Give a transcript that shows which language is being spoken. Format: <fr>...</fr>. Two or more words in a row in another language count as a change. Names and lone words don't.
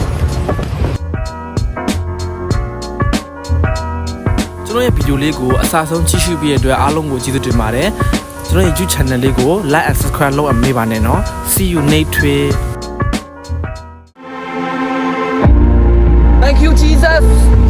<my>ကျွန်တော်ရဲ့ဗီဒီယိုလေးကိုအစားဆုံးကြည့်ရှုပြီးတဲ့အတွက်အားလုံးကိုကျေးဇူးတင်ပါတယ်ကျွန်တော်ရဲ့ YouTube channel လေးကို</my> <en>like and subscribe</en> <my>လုပ်အပ်မေးပါနဲ့နော်</my> <en>see you next week thank you Jesus</en>